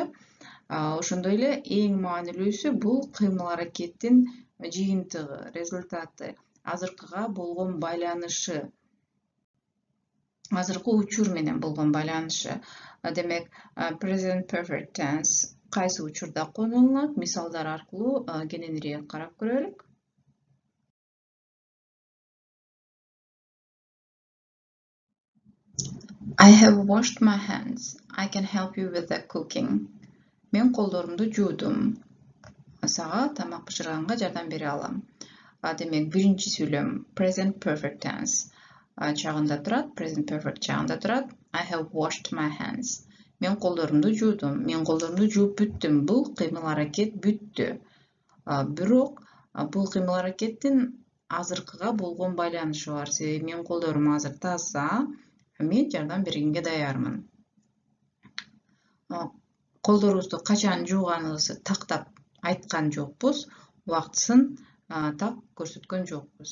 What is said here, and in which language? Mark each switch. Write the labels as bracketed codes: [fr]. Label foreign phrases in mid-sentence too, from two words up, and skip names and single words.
[ky] Ошондой эле эң маанилүүсү бул кыймыл аракеттин жыйынтыгы, результаты, азыркыга болгон байланышы, азыркы учур менен болгон байланышы. Демек, [en] present perfect tense [ky] кайсы учурда колдонулат? Мисалдар аркылуу кененирээк карап көрөлүк. [en] I have washed my hands. I can help you with the cooking. [ky] Мен колдорумду жуудум. Сага тамак бышырганга жардам бере алам. Демек, биринчи сүйлөм [en] present perfect tense [ky] чагында турат, [en] present perfect [ky] чагында турат. [en] I have washed my hands. [ky] Мен колдорумду жуудум. Мен колдорумду жууп бүттүм. Бул кыймыл аракет бүттү. Бирок бул кыймыл аракеттин азыркыга болгон байланышы бар. Себеби мен колдорум азыр таза, мен жардам бергенге даярмын. Колдорубузду качан жууганыбызды тактап айткан жокпуз, убактысын так көрсөткөн жокпуз.